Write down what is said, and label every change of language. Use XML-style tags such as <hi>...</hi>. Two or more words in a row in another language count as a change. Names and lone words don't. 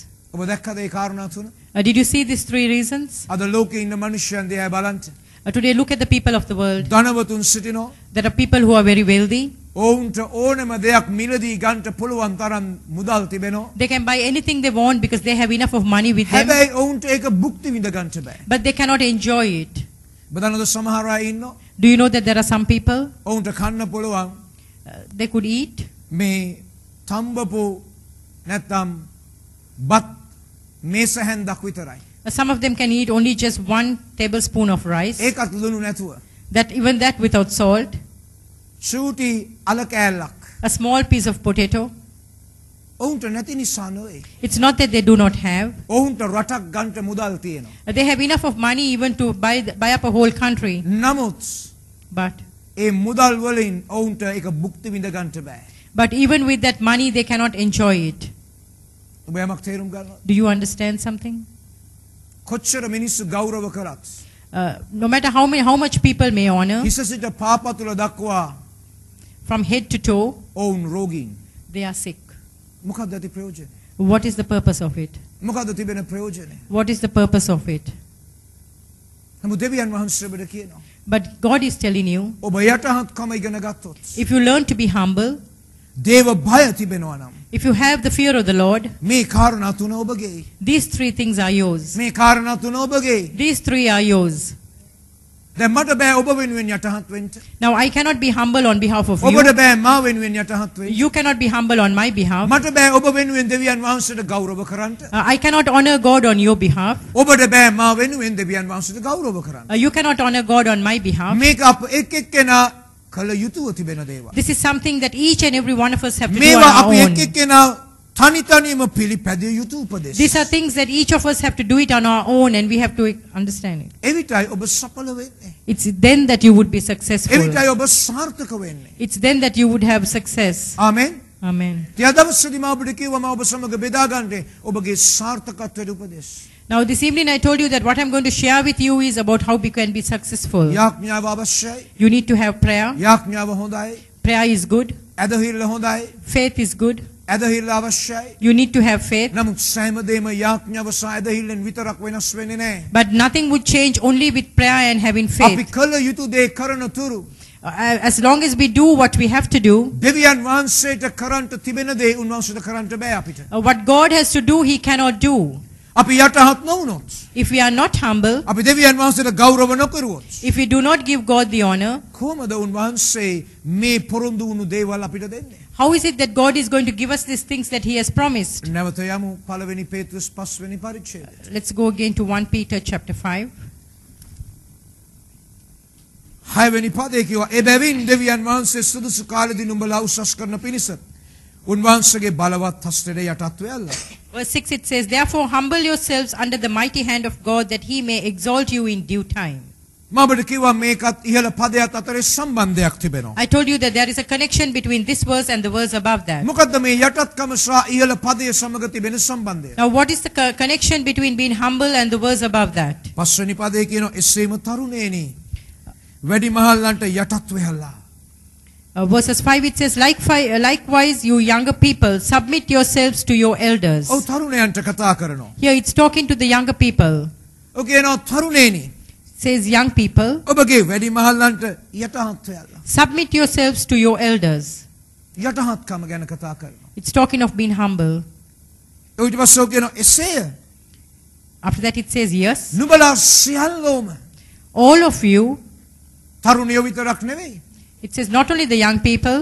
<si>ඔබ දැක්කද ඒ කාරණා තුන?</si> <en>Did you see these three reasons?</en> <si>අද ලෝකේ ඉන්න මිනිස්සුන් දිහා බලන්න.</si> <en>Today, look at the people of the world.</en> <si>ධනවතුන් සිටිනෝ.</si> <en>There are people who are very wealthy.</en> <si>ඔවුන්ට ඕනම දෙයක් මිලදී ගන්නට පුළුවන් තරම් මුදල් තිබෙනවා.</si> <en>They can buy anything they want because they have enough of money with them.</en> <si>හැබැයි ඔවුන්ට ඒක භුක්ති විඳ ගන්නට බෑ.</si> <en>But they cannot enjoy it.</en> <si>බදනද සමහර අය ඉන්නවා.</si> <en>Do you know that there are some people,</en> <si>ඔවුන්ට කන්න පුළුවන්</si> <en>they could eat</en> <si>මේ තම්බපු නැත්තම් බත් මේස හැන්දක් විතරයි.</si> <en>some of them can eat only just 1 tablespoon of rice,</en> <si>ඒකත් ලුණු නැතුව.</si> <en>that even that without salt,</en> <si>චූටි අල කෑල්ලක්.</si> <en>a small piece of potato.</en> <si>ඔවුන්ට නැති නිසා නෙවෙයි.</si> <en>It's not that they do not have.</en> <si>ඔවුන්ට රටක් ගන්නට මුදල් තියෙනවා.</si> <en>They have enough of money even to buy up a whole country.</en> <si>නමුත්</si> <en>But</en> <si>ඒ මුදල් වලින් ඔවුන්ට ඒක භුක්ති විඳ ගන්නට බෑ.</si> <en>even with that money they cannot enjoy it.</en> <si>ඔබ යමක් තේරුම් ගන්නවද?</si> <en>Do you understand something?</en> <si>කොච්චර මිනිස්සු ගෞරව කරත්</si> <en>No matter how much people may honor,</en> <si>හිස සිට පාපතුල දක්වා</si> <en>from head to toe,</en> <si>ඔවුන් රෝගීන්.</si> <en>they are sick.</en> <si>මොකක්ද ඇති ප්‍රයෝජනය?</si> <en>What is the purpose of it?</en> <si>මොකක්ද තිබෙන ප්‍රයෝජනය?</si> <en>What is the purpose of it?</en> <si>නමුත් දෙවියන් වහන්සේ ඔබට කියනවා.</si> <en>But God is telling you,</en> <si>ඔබ යටහත්කම ඉගෙන ගත්තොත්</si> <en>if you learn to be humble,</en> <si>දේව බය තිබෙනවා නම්</si> <en>if you have the fear of the Lord,</en> <si>මේ කාරණා තුන ඔබගේ.</si> <en>these 3 things are yours.</en> <si>මේ කාරණා තුන ඔබගේ.</si> <en>These 3 are yours.</en> <si>දැන් මට බෑ ඔබ වෙනුවෙන් යටහත් වෙන්න.</si> <en>Now I cannot be humble on behalf of</en> <si>ඔබට</si> <en>you.</en> <si>බෑ මා වෙනුවෙන් යටහත් වෙන්න.</si> <en>You cannot be humble on my behalf.</en> <si>මට බෑ ඔබ වෙනුවෙන් දෙවියන් වහන්සේට ගෞරව කරන්න.</si> <en>I cannot honor God on your behalf.</en> <si>ඔබට බෑ මා වෙනුවෙන් දෙවියන් වහන්සේට ගෞරව කරන්න.</si> <en>You cannot honor God on my behalf.</en> <si>මේක අප එක් එක්කෙනා කළ යුතුව තිබෙන දේවල්.</si> <en>This is something that each and every one of us have to do on</en> <si>මේවා</si> <en>our</en> <si>අපි</si> <en>own.</en> <si>එක් එක්කෙනා තනි තනියම පිළිපැදිය යුතු උපදෙස්.</si> <en>These are things that each of us have to do it on our own and we have to understand it.</en> <si>එවිටයි ඔබ සඵල වෙන්නේ.</si> <en>It's then that you would be successful.</en> <si>එවිටයි ඔබ සාර්ථක වෙන්නේ.</si> <en>It's then that you would have success.</en> <si>ආමෙන්.</si> <en>Amen.</en> <si>තියදවසේදී මා ඔබට කිව්වා මා ඔබ සමග බෙදා ගන්න ඔබගේ සාර්ථකත්වයට උපදෙස්.</si> <en>Now this evening I told you that what I'm going to share with you is about how we can be successful.</en> <si>යාඥාව අවශ්‍යයි.</si> <en>You need to have prayer.</en> <si>යාඥාව හොඳයි.</si> <en>Prayer is good.</en> <si>ඇදහිල්ල හොඳයි.</si> <en>Faith is good.</en> <si>ඇදහිල්ල අවශ්‍යයි.</si> <en>You need to have faith.</en> <si>නමුත් සෑමදේම යාඥාව සහ ඇදහිල්ලෙන් විතරක් වෙනස් වෙන්නේ නැහැ.</si> <en>But nothing would change only with prayer and having</en> <si>අපි</si> <en>faith.</en> <si>කළ යුතු දේ කරන තුරු</si> <en>As long as we do what we have to do,</en> <si>දෙවියන් වහන්සේට කරන්ට තිබෙන දේ උන්වහන්සේට කරන්ට බෑ අපිට.</si> <en>what God has to do, He cannot do.</en> <si>අපි යටහත් නොවුනොත්</si> <en>If we are not humble,</en> <si>අපි දෙවියන් වහන්සේට ගෞරව නොකරුවොත්</si> <en>if we do not give God the honor,</en> <si>කොහොමද උන්වහන්සේ මේ පොරොන්දු වුණු දේවල් අපිට දෙන්නේ?</si> <en>how is it that God is going to give us these things that He has promised?</en> <si>නැවත යමු පළවෙනි පේතෘස් 5 වෙනි පරිච්ඡේදය.</si> <en>Let's go again to 1 Peter chapter 5.</en> <si>6 වෙනි පදේ කියවා එබැවින් දෙවියන් වහන්සේ සුදුසු කාලෙදී නුඹලා උසස් කරන පිණිස උන්වහන්සේගේ බලවත් හස්තයට යටත් වෙයල්ලා.</si> <en>Verse 6 it says, therefore humble yourselves under the mighty hand of God that He may exalt you in due time.</en> <si>මම ඔබට කිව්වා මේකත් ඉහළ පදයට අතරේ සම්බන්ධයක් තිබෙනවා.</si> <en>I told you that there is a connection between this verse and the verse above that.</en> <si>මොකද්ද මේ යටත්කම සහ ඉහළ පදයේ සමග තිබෙන සම්බන්ධය?</si> <en>Now what is the connection between being humble and the verse above that?</en> <si>පස්වෙනි පදේ කියනවා එසේම තරුණේනි වැඩිමහල්ලන්ට යටත් වෙයල්ලා.</si> <en>Verses 5 it says, likewise you younger people, submit yourselves to your elders.</en> <si>ඔව් තරුණයන්ට කතා කරනවා.</si> <en>Here it's talking to the younger people.</en> <si>ඔව් කියනවා තරුණේනි</si> <en>Says young people,</en> <si>ඔබගේ වැඩිමහල්ලන්ට යටත් වෙයල්ලා.</si> <en>submit yourselves to your elders.</en> <si>යටහත්කම ගැන කතා කරනවා.</si> <en>It's talking of being humble.</en> <si>ඊට පස්සේ ඔව් කියනවා එසේය</si> <en>After that it says, yes,</en> <si>නුඹලා සියල්ලෝම</si> <en>all of you.</en> <si>තරුණයෝ විතරක් නෙවෙයි.</si> <en>It says not only the young people,</en>